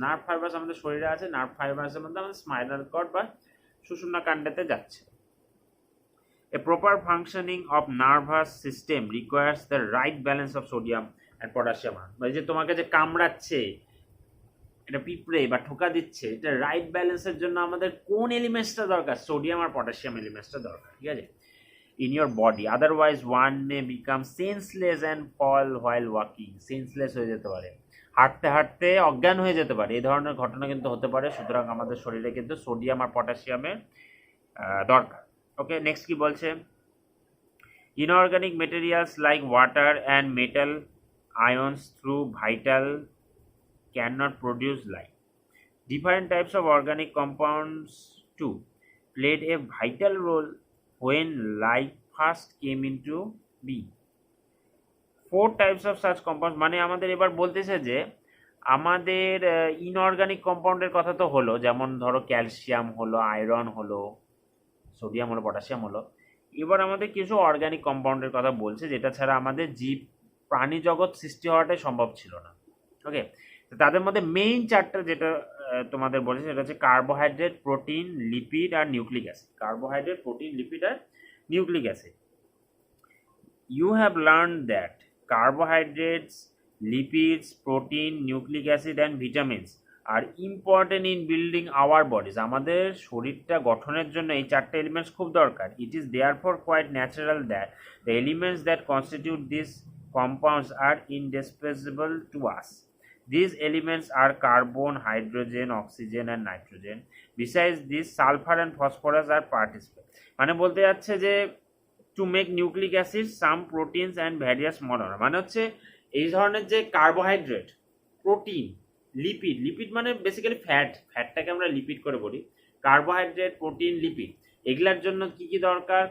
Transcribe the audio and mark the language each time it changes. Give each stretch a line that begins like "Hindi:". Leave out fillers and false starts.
Bangla: Nerve fibres আমাদের শরীরে আছে, নার্ভ ফাইবার্সের মধ্যে আমাদের স্পাইনাল কর্ড বা সুষুম্না কাণ্ডেতে যাচ্ছে।
English: A proper functioning of nervous system requires the right balance of sodium and potassium ion,
Bangla: বা এই যে তোমাকে যে কামড়াচ্ছে এটা পিঁপড়ে বা ঠোকা দিচ্ছে, এটা রাইট ব্যালেন্সের জন্য আমাদের কোন এলিমেন্টসটা দরকার? সোডিয়াম আর পটাশিয়াম এলিমেন্টসটা দরকার, ঠিক আছে,
English: in your body, otherwise one may become senseless and fall while walking.
Bangla: Senseless হয়ে যেতে পারে, হাঁটতে হাঁটতে অজ্ঞান হয়ে যেতে পারে, এই ধরনের ঘটনা কিন্তু হতে পারে। সুতরাং আমাদের শরীরে কিন্তু সোডিয়াম আর পটাশিয়ামের দরকার। ওকে, নেক্সট কি বলছে?
English: Inorganic materials like water and metal ions through vital cannot produce life. Different types of organic compounds too played a vital role when life first came into being. 4 types of such compounds,
Bangla: মানে আমাদের এবার বলতেছে যে আমাদের inorganic কম্পাউন্ডের কথা তো হলো, যেমন ধরো ক্যালসিয়াম হলো, আয়রন হলো, সোডিয়াম হলো, পটাশিয়াম হলো। এবার আমাদের কিছু অর্গানিক কম্পাউন্ডের কথা বলছে যেটা ছাড়া আমাদের জীব প্রাণী জগৎ সৃষ্টি হওয়াটাই সম্ভব ছিল না। ওকে, তো তাদের মধ্যে মেইন চারটা যেটা তোমাদের বলেছে সেটা হচ্ছে carbohydrate, protein, lipid আর nucleic acid. Carbohydrate, protein, lipid আর nucleic acid.
English: You have learned that carbohydrates, lipids, protein, nucleic acid and vitamins are important in building our bodies.
Bangla: আমাদের শরীরটা গঠনের জন্য এই চারটে এলিমেন্টস খুব দরকার।
English: It is therefore quite natural that the elements that constitute these compounds are indispensable to us. These elements are carbon, hydrogen, oxygen and nitrogen. Besides this, sulfur and phosphorus are participants.
Bangla: মানে বলতে যাচ্ছে যে
English: to make nucleic acid, some proteins and various monomer,
Bangla: মানে হচ্ছে এই ধরনের যে carbohydrate, protein, lipid, lipid মানে বেসিক্যালি ফ্যাটটাকে আমরা লিপিড করে বলি। কার্বোহাইড্রেট, প্রোটিন, লিপিড, এগুলার জন্য কি কি দরকার?